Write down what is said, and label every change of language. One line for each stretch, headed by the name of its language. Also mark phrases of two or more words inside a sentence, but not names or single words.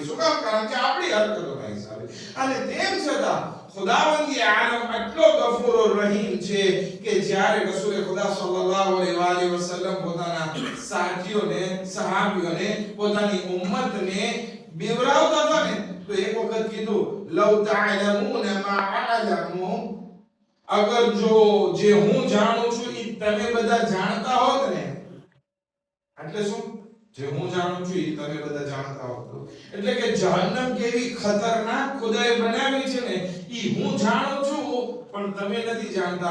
Gujarati: શું કામ? કારણ કે આપણી હરકતોના હિસાબે. અને તેમ છતાં ખુદાવંદી આલમ આટલો
Arabic: غفور رحيم
Gujarati: છે કે જ્યારે રસૂલ ખુદા
Arabic: صلى الله عليه وسلم
Gujarati: પોતાના સાથીઓને સહાબીઓને પોતાની ઉમ્મતને બીવરાવતા હતા ને તો એક વખત કીધું
Arabic: لو تعلمون ما أعلم,
Gujarati: અગર જો જે હું જાણું છું એ તમે બધા જાણતા હોત ને, એટલે શું? જે હું જાણું છું એ તમે બધા જાણતા હોત. એટલે કે જહન્નમ કેવી ખતરનાક ખુદાએ બનાવી છે ને એ હું જાણું છું પણ તમે નથી જાણતા.